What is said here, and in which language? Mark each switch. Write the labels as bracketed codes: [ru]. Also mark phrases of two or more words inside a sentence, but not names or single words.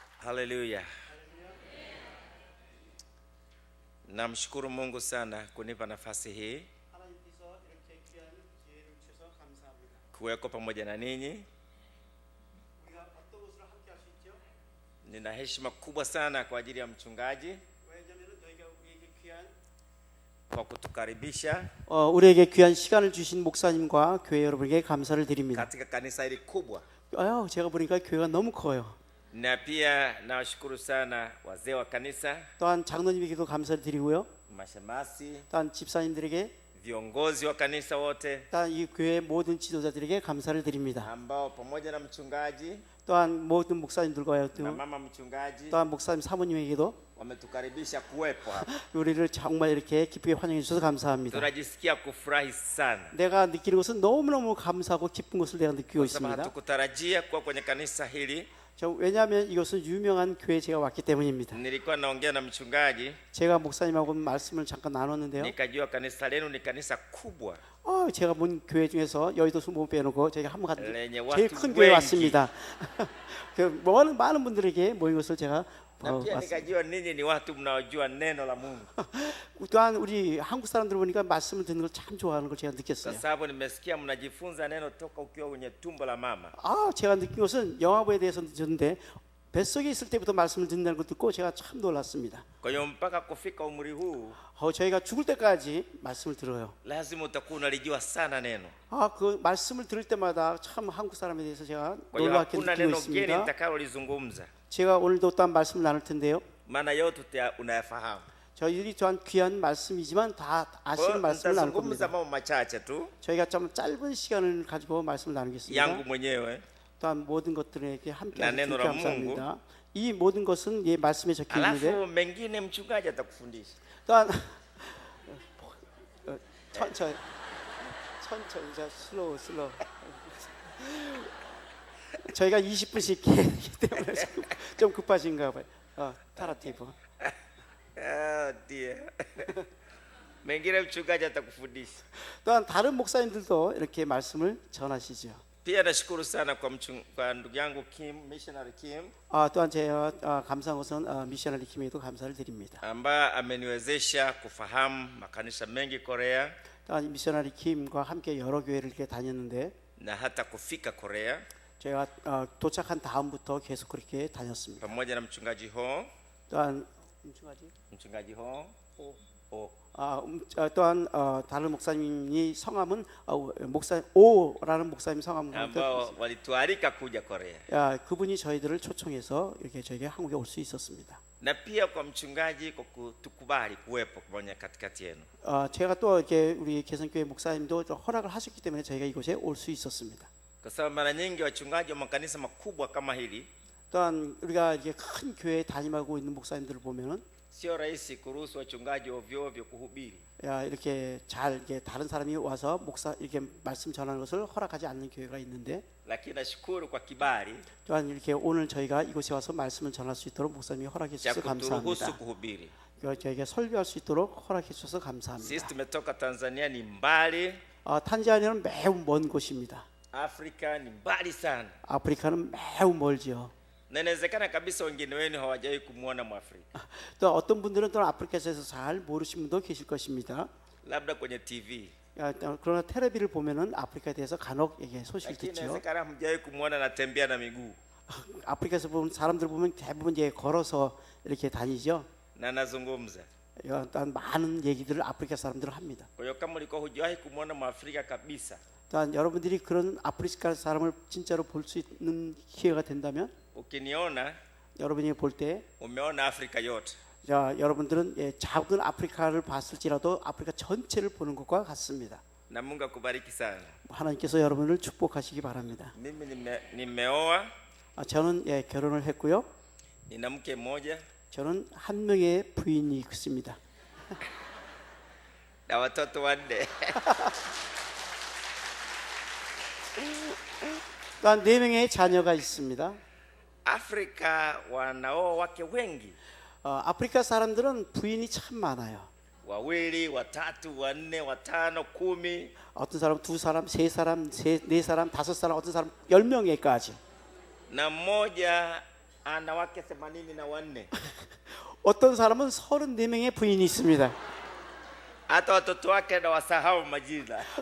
[sw] Haleluya. Namshukuru Mungu sana kunipa nafasi hii [ko] 하나님께서 이렇게 귀한 기회를 주셔서 감사합니다. [sw] kuweko pamoja na ninyi. [ko] 우리가 어떤 것으로 함께 할 수 있죠? [sw] Nina heshima kubwa sana kwa ajili ya mchungaji [ko] 왜냐하면 너희가 우리에게 귀한 [sw] kwa kutukaribisha [ko] 우리에게 귀한 시간을 주신 목사님과 교회 여러분에게 감사를 드립니다. [sw] katika kanisa hili kubwa, [ko] 제가 보니까 교회가 너무 커요. [sw] na pia nawashukuru sana wazee wa kanisa, [ko] 또한 장로님에게도 감사를 드리고요. [sw] mashemasi, [ko] 또한 집사님들에게, [sw] viongozi wa kanisa wote [ko] 또한 이 교회 모든 지도자들에게 감사를 드립니다. [sw] ambao pamoja na mchungaji [ko] 또한 모든 목사님들과 [sw] na mama mchungaji [ko] 또한 목사님 사모님에게도 [sw] wametukaribisha kuwepo hapa. [ko] 우리를 정말 이렇게 기쁘게 환영해 주셔서 감사합니다. [sw] Tunajisikia kufurahi sana [ko] 내가 느끼는 것은 너무너무 감사하고 기쁜 것을 내가 느끼고 [sw] kwa sababu [ko] 있습니다. [sw] hatukutarajia kuwa kwenye kanisa hili. [ko] 왜냐하면 이것은 유명한 교회에 제가 왔기 때문입니다. [sw] Nilikuwa naongea na mchungaji [ko] 제가 목사님하고 말씀을 잠깐 나눴는데요. [sw] nikajua kanisa lenu ni kanisa kubwa [ko] 제가 본 교회 중에서 여의도 수못 빼놓고 제가 한번 갔는데 [sw] lenye [ko] 제일 [sw] watu [ko] 큰 교회 [sw] wengi, [ko] 왔습니다. 많은 분들에게 모인 것을 제가 [sw] na pia [ko] 왔습니다. [sw] nikajua ninyi ni watu mnaojua neno la Mungu, [ko] 또한 우리 한국 사람들 보니까 말씀을 듣는 걸 참 좋아하는 걸 제가 [sw] kwa [ko] 느꼈어요. [sw] sababu nimesikia mnajifunza neno toka ukiwa kwenye tumbo la mama. [ko] 제가 느낀 것은 영화부에 대해서 듣는데 뱃속에 있을 때부터 말씀을 듣는다는 걸 듣고 제가 참 놀랐습니다. [sw] Kwa hiyo mpaka kufika umri huu [ko] 저희가 죽을 때까지 말씀을 들어요. [sw] lazima utakuwa unalijua sana neno. [ko] 그 말씀을 들을 때마다 참 한국 사람에 대해서 제가 [sw] Kwa hiyo [ko] 놀랍게 [sw] hakuna [ko] 느끼고 [sw] neno geni [ko] 있습니다. [sw] nitakalolizungumza, [ko] 제가 오늘도 또한 말씀을 나눌 텐데요. [sw] maana yote unayafahamu. [ko] 저희들이 또한 귀한 말씀이지만 다 [sw] Kwa [ko] 아시는 [sw] hiyo [ko] 말씀을 나눌 [sw] nitazungumza [ko] 겁니다. [sw] mambo machache tu [ko] 저희가 좀 짧은 시간을 가지고 말씀을 나누겠습니다. [sw] yangu mwenyewe, [ko] 또한 모든 것들에게 함께 나 하셔서 [sw] neno la [ko] 감사합니다. 이 모든 것은 이 말씀에 적혀 있는데 [sw] alafu mengine mchungaji atakufundisha. [ko] 또한 천천히 자 슬로우 저희가 20분씩 기기 때문에 좀 급하신가 봐요. [sw] 타라티브. [en] Oh dear. [sw] mengine mchungaji atakufundisha. [ko] 또한 다른 목사님들도 이렇게 말씀을 전하시죠. [sw] Pia nashukuru sana kwa ndugu yangu Kim, missionary Kim, [ko] 또한 제가 감사한 것은 미셔너리 김에도 감사를 드립니다. [sw] ambaye ameniwezesha kufahamu makanisa mengi Korea [ko] 또한 미셔너리 김과 함께 여러 교회를 이렇게 다녔는데 [sw] na hata kufika Korea [ko] 제가 도착한 다음부터 계속 그렇게 다녔습니다. [sw] pamoja na mchungaji Ho, [ko] 또한 [sw] mchungaji Ho [ko] 또한 다른 목사님이 성함은 목사 오라는 목사님 성함은 [sw] ambao walitualika kuja Korea, [ko] 그분이 저희들을 초청해서 이렇게 저에게 한국에 올 수 있었습니다. [sw] na pia kwa mchungaji kwa kutukubali kuwepo pamoja katikati yenu. [ko] 제가 또 이렇게 우리 개성교회 목사님도 좀 허락을 하셨기 때문에 저희가 이곳에 올 수 있었습니다. [sw] Kwa sababu mara nyingi wachungaji wa makanisa makubwa kama hili [ko] 또한 우리가 이게 큰 교회에 담임하고 있는 목사님들을 보면은 [sw] sio rahisi kuruhusu wachungaji ovyo ovyo kuhubiri. [ko] 이렇게 잘 이렇게 다른 사람이 와서 목사 이렇게 말씀 전하는 것을 허락하지 않는 교회가 있는데 [sw] Lakini nashukuru kwa kibali [ko] 또한 이렇게 오늘 저희가 이곳에 와서 말씀을 전할 수 있도록 목사님이 허락해 [sw] cha [ko] 주셔서 [sw] kuturuhusu [ko] 감사합니다. [sw] kuhubiri. [ko] 저에게 설교할 수 있도록 허락해 주셔서 [sw] Sisi [ko] 감사합니다. [sw] tumetoka Tanzania, ni mbali. [ko] 탄자니아는 매우 먼 곳입니다. [sw] Afrika ni mbali sana, [ko] 아프리카는 매우 멀지요. [sw] na inawezekana kabisa wengine wenu hawajawahi kumwona Mwafrika, [ko] 또 어떤 분들은 또 아프리카에서 잘 모르시는 분도 계실 것입니다. [sw] labda kwenye TV, [ko] 그러나 텔레비를 보면은 아프리카에 대해서 간혹 이게 소식을 [sw] lakini [ko] 듣죠. [sw] inawezekana hamjawahi kumwona anatembea na miguu [ko] 아프리카에서 보면 사람들 보면 대부분 이제 걸어서 이렇게 다니죠. [sw] na anazungumza. [ko] 또한 많은 얘기들을 아프리카 사람들은 합니다. [sw] Kwa hiyo kama ulikuwa hujawahi kumwona Mwafrika kabisa, [ko] 또한 여러분들이 그런 아프리카 사람을 진짜로 볼 수 있는 기회가 된다면 [sw] ukiniona [ko] 여러분이 볼 때 [sw] umeona Afrika yote. [ko] 여러분들은 작은 아프리카를 봤을지라도 아프리카 전체를 보는 것과 같습니다. [sw] Na Mungu akubariki sana. [ko] 하나님께서 여러분을 축복하시기 바랍니다. [sw] Mimi nimeoa, [ko] 저는 결혼을 했고요. [sw] nina mke mmoja [ko] 저는 한 명의 부인이 있습니다. [sw] na watoto wanne. [ko] 또한 4명의 자녀가 있습니다. [sw] Afrika wanaoa wake wengi, [ko] 아프리카 사람들은 부인이 참 많아요. [sw] wawili, watatu, wanne, watano, 10. [ko] 어떤 사람 2사람, 3사람, 4사람, 5사람, 어떤 사람 10명에까지. [sw] Na mmoja ana wake 84. [ko] 어떤 사람은 34명의 부인이 있습니다. [sw] Hata watoto wake anawasahau majina.